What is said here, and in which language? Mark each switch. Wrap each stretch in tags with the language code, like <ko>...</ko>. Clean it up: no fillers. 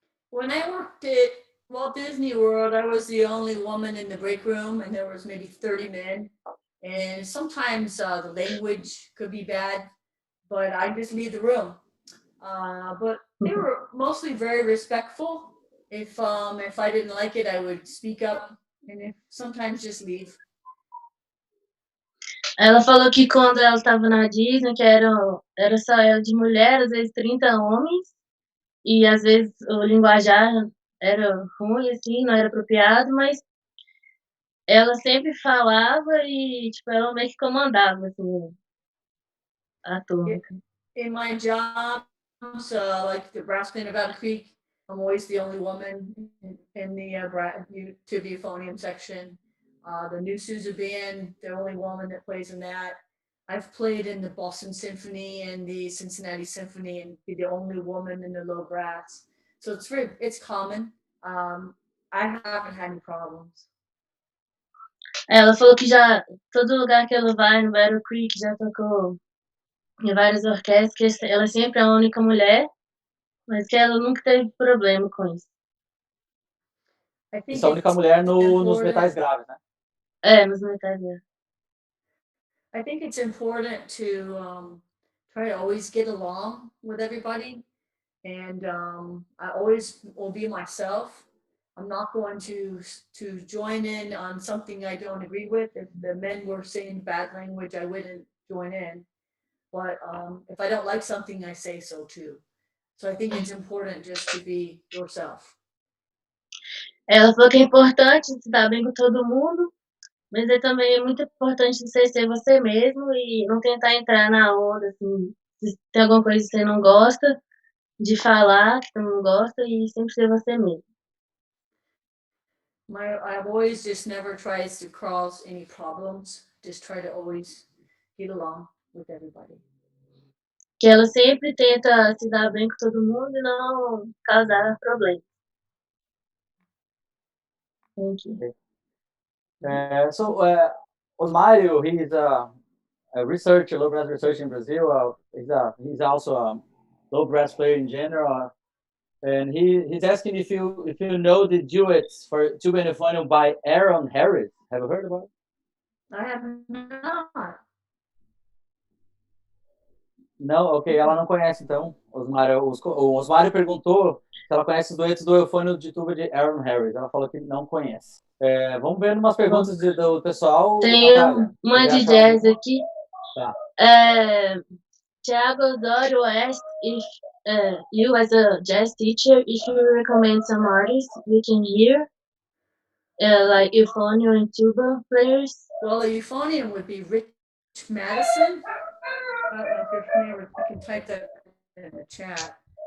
<en>When I worked at Walt Disney World, I was the only woman in the break room, and there was maybe 30 men. And sometimes the language could be bad, but I just leave the room. But they were mostly very respectful. If I didn't like it, I would speak up, and if sometimes just leave.</en> <pt>Ela falou que quando ela estava na Disney, que era só ela de mulher, às vezes 30 homens, e às vezes o linguajar era ruim, assim, não era apropriado, mas ela sempre falava e, tipo, ela meio que comandava, assim, a turma.</pt> <en>In my jobs, like the brass band of Battle Creek, I'm always the only woman in the tuba euphonium section. The new Sousa band, the only woman that plays in that. I've played in the Boston Symphony and the Cincinnati Symphony and be the only woman in the low brass. So it's common. I haven't had any problems.</en> <pt>Ela falou que já, todo lugar que ela vai, no Battle Creek, já tocou em várias orquestras, que ela sempre é a única mulher, mas que ela nunca teve problema com isso.</pt> <en>I think</en> <pt>Isso é a única mulher nos metais graves, né? É, nos metais graves.</pt> <en>I think it's important to try to always get along with everybody. And I always will be myself. I'm not going to join in on something I don't agree with. If the men were saying bad language, I wouldn't join in. But if I don't like something, I say so too. So I think it's important just to be yourself.</en> <pt>Ela falou que é importante se dar bem com todo mundo, mas também é muito importante você ser você mesmo e não tentar entrar na onda, assim, se tem alguma coisa que você não gosta, de falar que você não gosta e sempre ser você mesmo.</pt> <en>I've always just never tries to cause any problems. Just try to always get along with everybody.</en> <pt>Que ela sempre tenta se dar bem com todo mundo e não causar problemas.</pt> <en>Thank you. So Osmario, he's a researcher, low brass researcher in Brazil. He's also a low brass player in general, and he's asking if you know the duets for tuba and euphonium by Aaron Harris. Have you heard about it? I have not.</en> <pt>Não, ok, ela não conhece então. O Osmário perguntou se ela conhece os duetos do eufônio de tuba de Aaron Harris. Ela falou que não conhece. Vamos ver umas perguntas do pessoal. Tem Natália, uma de jazz aqui. Tá.</pt> <en>Thiago Osório asked if you, as a jazz teacher, if you recommend some artists we can hear, like euphonium and tuba players. Well, a euphonium would be Rich Madison. I don't know if you're familiar with, you can type that in the chat.</en>